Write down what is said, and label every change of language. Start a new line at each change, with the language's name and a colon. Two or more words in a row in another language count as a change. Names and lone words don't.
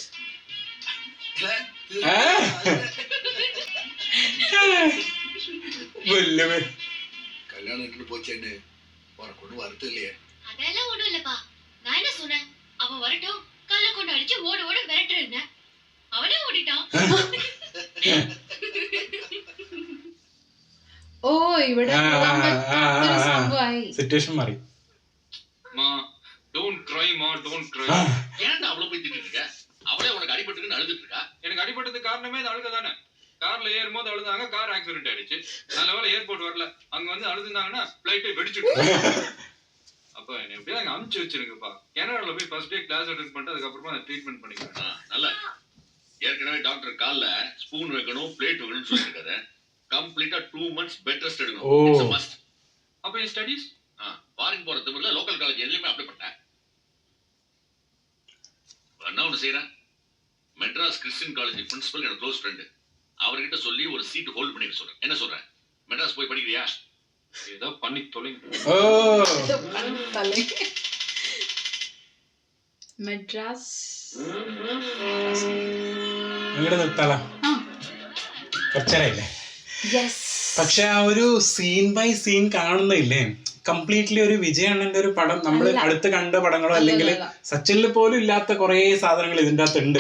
Tamil: கல்யாணம் போச்சேன்னு உனக்கு ஒன்றும் வருத்தம் இல்லையே? அதெல்லாம் ஒண்ணும் இல்லப்பா. நான் என்ன சொன்னேன்? அவன் வரட்டும், கல்ல கொண்டு அடிச்சு ஓட ஓட விரட்டுறேன். அவனே ஓடிட்டான்.
Malayalam: ഓ ഇവിടെ സംഭവമായി. സിറ്റുവേഷൻ മാറി.
Tamil: மா
English: don't cry
Tamil: மா,
English: don't cry.
Tamil: ஏன்டா அவ்வளவு போய் திட்டிட்டு இருக்க? அவளே உனக்கு அடிபட்டுன்னு அழுதுட்டு இருக்கா. எனக்கு அடிபட்டதுக்கு காரணமே இந்த அழுக தானே. கார்ல ஏறும்போது அழுதாங்க,
English: car accident
Tamil: ஆயிடுச்சு. நல்ல வேளை ஏர்போர்ட் வரல. அங்க வந்து அழுதுனாங்கன்னா பிளைட்டே வெடிச்சிட்டு. அப்ப என்ன எப்படியா அங்க அமுச்சு வச்சிருங்கப்பா. கனடால போய்
English: first day class attend
Tamil: பண்ணிட்டு அதுக்கப்புறமா நான் ட்ரீட்மெண்ட் பண்ணிக்கிறேன். நல்ல ஏற்கனவே டாக்டர் கால்ல ஸ்பூன் வைக்கணும், பிளேட் வைக்கணும்னு சொல்லியிருக்காரு. கம்ப்ளீட்டா 2
English: months bed rest
Tamil: எடுக்கணும்.
English: it's a must.
Tamil: அப்ப என் ஸ்டடீஸ் ஃபாரின் போற திமிர்ல
English: local college
Tamil: எதுலயுமே அப்ளை பண்ணேன். என்ன ஒன்று செய்யறேன், மெட்ராஸ் கிறிஸ்டியன் காலேஜ் பிரின்சிபல் என்னோட
English: close friend,
Tamil: அவர்கிட்ட சொல்லி ஒரு
English: seat hold
Tamil: பண்ணிக்க சொல்றேன். என்ன சொல்றேன், மெட்ராஸ் போய் படிக்கிறியா? ஏதோ பண்ணி தொலைங்க.
Malayalam: മെഡ്രാസ് ഇവിടെ നിർത്താലോ, കുറച്ചേരല്ലേ. പക്ഷെ ആ ഒരു
English: scene by scene
Malayalam: കാണുന്നില്ലേ, കംപ്ലീറ്റ്ലി ഒരു വിജയണ്ണന്റെ ഒരു പടം നമ്മൾ അടുത്ത് കണ്ട പടങ്ങളോ അല്ലെങ്കിൽ സച്ചിനിൽ പോലും ഇല്ലാത്ത കുറെ സാധനങ്ങൾ ഇതിന്റെ അകത്ത് ഉണ്ട്.